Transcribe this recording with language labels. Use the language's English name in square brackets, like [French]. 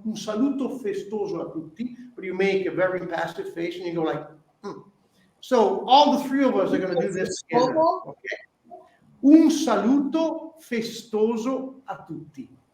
[Italian] Un saluto festoso a tutti. [English] But you make a very passive face and you go like, So all the 3 of us are gonna do this together. Okay? [Italian] Un saluto festoso a tutti.